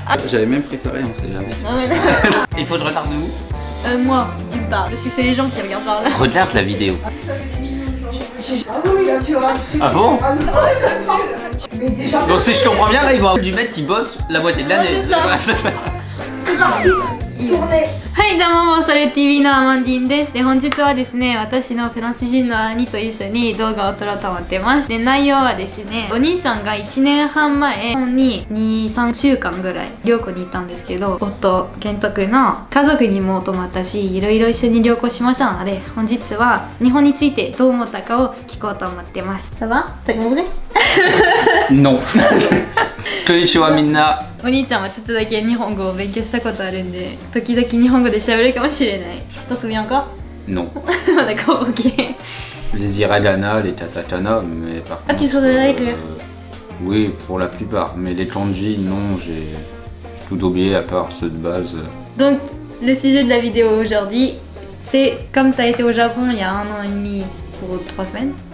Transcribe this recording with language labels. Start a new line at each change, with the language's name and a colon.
French: J'avais même préparé, on sait jamais. Ah ouais, Il faut que je regarde où? moi, si tu me parles, parce que c'est les gens qui regardent par là. Regarde la vidéo. Ah oui, là, tu auras le succès. Ah bon? Ah non, mais déjà, Donc si je comprends bien, là, il va du mec qui bosse la moitié de l'année. Ouais, c'est ça. Voilà, c'est ça. c'est parti. Tournez.
Japanese: はいどうも、モンスタル TV のアマンディンです。で、本日はですね、私のフランス人の兄と一緒に動画を撮ろうと思ってます。で、内容はですね、お兄ちゃんが1年半前、日本に2、3週間ぐらい旅行に行ったんですけど、夫、健人君の家族にも泊まったし、いろいろ一緒に旅行しましたので、本日は日本についてどう思ったかを聞こうと思ってます。
French: Ça va? T'as compris? Non.
Japanese: Konnichiwa minna. お兄ちゃんはちょっとだけ日本語を勉強したことあるんで、時々日本語で喋るかもしれない。
French: Tu t'en souviens encore? Non. D'accord, ok. Les hiragana, les katakana, mais par contre... Ah, tu saurais écrire? Oui, pour la plupart. Mais les kanji, non, j'ai tout oublié à part ceux de base. Donc, le sujet de la vidéo aujourd'hui, c'est comme tu as été au Japon il y a 1 an et demi pour 3 semaines.